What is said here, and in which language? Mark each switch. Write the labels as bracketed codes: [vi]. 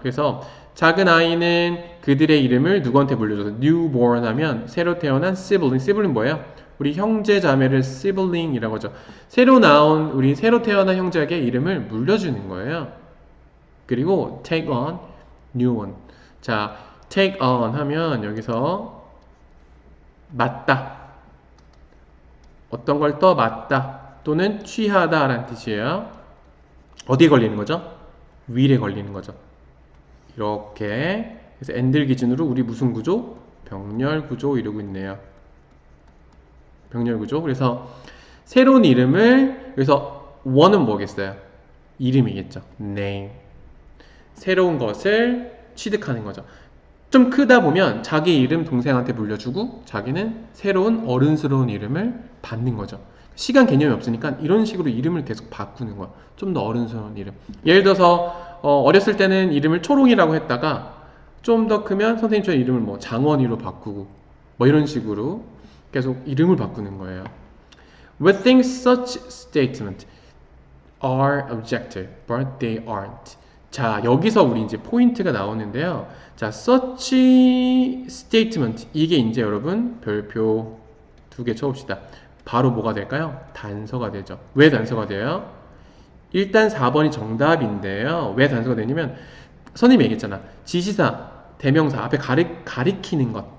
[ko] 그래서 작은 아이는 그들의 이름을 누구한테 물려줘서 newborn 하면 새로 태어난 sibling 뭐예요? 우리 형제 자매를 sibling이라고 하죠. 새로 태어난 형제에게 이름을 물려주는 거예요. 그리고 [en] take on new one. [ko] 자, take on 하면 여기서 맞다. 어떤 걸 더 맞다 또는 취하다 라는 뜻이에요. 어디에 걸리는 거죠? will에 걸리는 거죠. 이렇게 그래서 and를 기준으로 우리 무슨 구조? 병렬 구조 이루고 있네요. 병렬 구조. 그래서 새로운 이름을 그래서 one은 뭐겠어요? 이름이겠죠. name. 새로운 것을 취득하는 거죠. 좀 크다 보면 자기 이름 동생한테 물려주고 자기는 새로운 어른스러운 이름을 받는 거죠. 시간 개념이 없으니까 이런 식으로 이름을 계속 바꾸는 거야. 좀 더 어른스러운 이름. 예를 들어서 어렸을 때는 이름을 초롱이라고 했다가 좀 더 크면 선생님처럼 이름을 뭐 장원이로 바꾸고 뭐 이런 식으로 계속 이름을 바꾸는 거예요. [en] We think such statements are objective, but they aren't. [ko] 자, 여기서 우리 이제 포인트가 나오는데요. 자, such statement. 이게 이제 여러분 별표 2개 쳐봅시다. 바로 뭐가 될까요? 단서가 되죠. 왜 단서가 돼요? 일단 4번이 정답인데요. 왜 단서가 되냐면, 선생님이 얘기했잖아. 지시사, 대명사 앞에 가리키는 것.